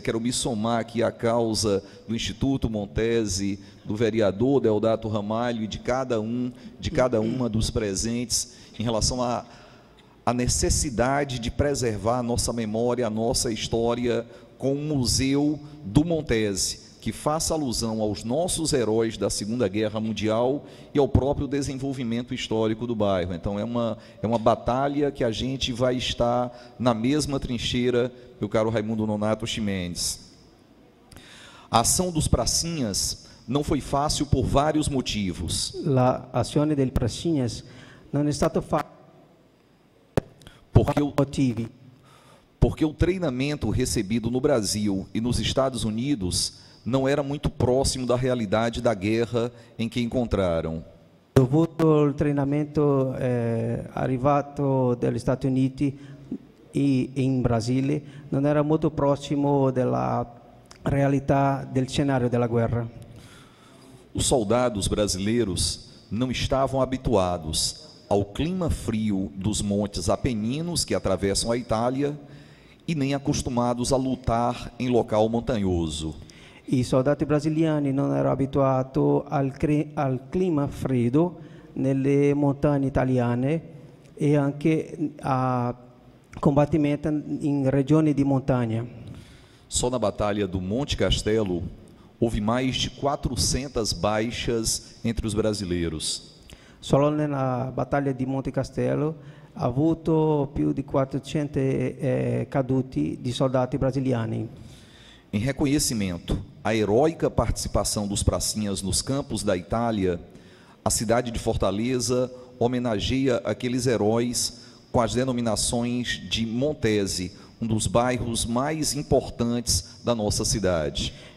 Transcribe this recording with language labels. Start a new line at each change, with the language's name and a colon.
Portuguese: Quero me somar aqui à causa do Instituto Montese, do vereador Deodato Ramalho e de cada uma dos presentes em relação a necessidade de preservar a nossa memória, a nossa história, com o Museu do Montese, que faça alusão aos nossos heróis da Segunda Guerra Mundial e ao próprio desenvolvimento histórico do bairro. Então, é uma batalha que a gente vai estar na mesma trincheira, meu caro Raimundo Nonato Chimendes. A ação dos pracinhas não foi fácil por vários motivos.
Italian: A azione del Pracinhas non è stato facile.
Portuguese: Porque o treinamento recebido no Brasil e nos Estados Unidos não era muito próximo da realidade da guerra em que encontraram.
Italian: Dovuto il treinamento arrivato dagli Stati Uniti e in Brasile, non era molto prossimo della realtà del cenário della guerra.
Portuguese: Os soldados brasileiros não estavam habituados ao clima frio dos montes Apeninos que atravessam a Itália e nem acostumados a lutar em local montanhoso.
Italian: I soldati brasiliani non erano abituati al clima freddo nelle montagne italiane e anche a combattimento in regioni di montagna.
Portuguese: Só na Batalha do Monte Castelo houve mais de 400 baixas entre os brasileiros.
Italian: Solo nella battaglia di Monte Castello ha avuto più di 400 caduti di soldati brasiliani.
Portuguese: Em reconhecimento à heróica participação dos pracinhas nos campos da Itália, a cidade de Fortaleza homenageia aqueles heróis com as denominações de Montese, um dos bairros mais importantes da nossa cidade.